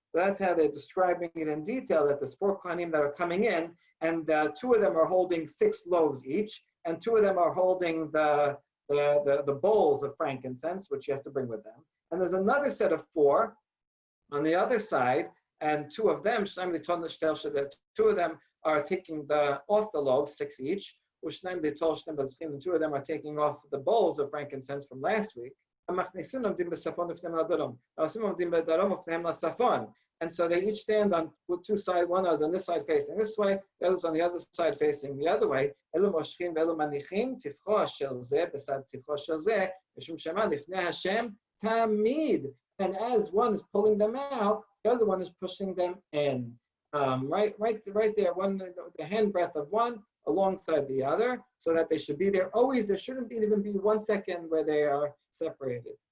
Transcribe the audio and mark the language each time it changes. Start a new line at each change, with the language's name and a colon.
English: So that's how they're describing it in detail, that there's 4 Kohanim that are coming in, and 2 of them are holding 6 loaves each, and 2 of them are holding the bowls of frankincense, which you have to bring with them. And there's another set of 4 on the other side, and 2 of them, 2 of them are taking off the loaves, 6 each, and 2 of them are taking off the bowls of frankincense from last week.
Hebrew: המכניסים עומדים בצפון לפניהם לדרום. העושים עומדים בדרום ופניהם לצפון.
English: And so they each stand on two sides, one on this side facing this way, the other's on the other side facing the other way.
Hebrew: אלו מושכים ואלו מניחים, טפחו של זה בצד טפחו של זה, משום שמה לפני השם תמיד.
English: And as one is pulling them out, the other one is pushing them in. Right there, the hand breadth of one alongside the other, so that they should be there always. There shouldn't even be 1 second where they are separated.